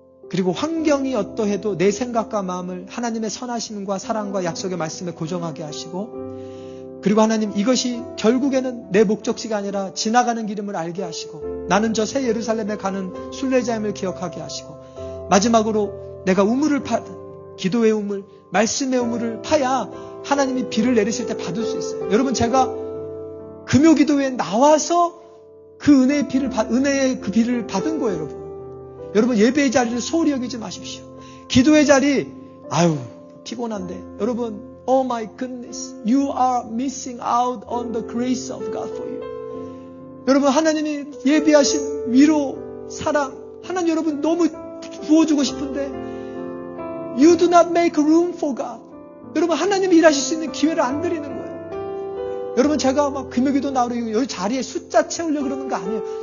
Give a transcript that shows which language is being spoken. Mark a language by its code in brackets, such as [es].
[ko] 그리고 환경이 어떠해도 내 생각과 마음을 하나님의 선하심과 사랑과 약속의 말씀에 고정하게 하시고 그리고 하나님 이것이 결국에는 내 목적지가 아니라 지나가는 길임을 알게 하시고 나는 저 새 예루살렘에 가는 순례자임을 기억하게 하시고 마지막으로 내가 우물을 기도의 우물, 말씀의 우물을 파야 하나님이 비를 내리실 때 받을 수 있어요. 여러분 제가 금요기도에 나와서 그 은혜의 그 비를 받은 거예요, 여러분. 여러분 예배의 자리를 소홀히 여기지 마십시오. 기도의 자리, 피곤한데. 여러분, [en] oh my goodness, you are missing out on the grace of God for you. [ko] 여러분 하나님이 예비하신 위로, 사랑, 하나님 여러분 너무 부어주고 싶은데 [en] you do not make room for God. [ko] 여러분 하나님이 일하실 수 있는 기회를 안 드리는 거예요. 여러분 제가 막 금요기도 나오고 여기 자리에 숫자 채우려고 그러는 거 아니에요.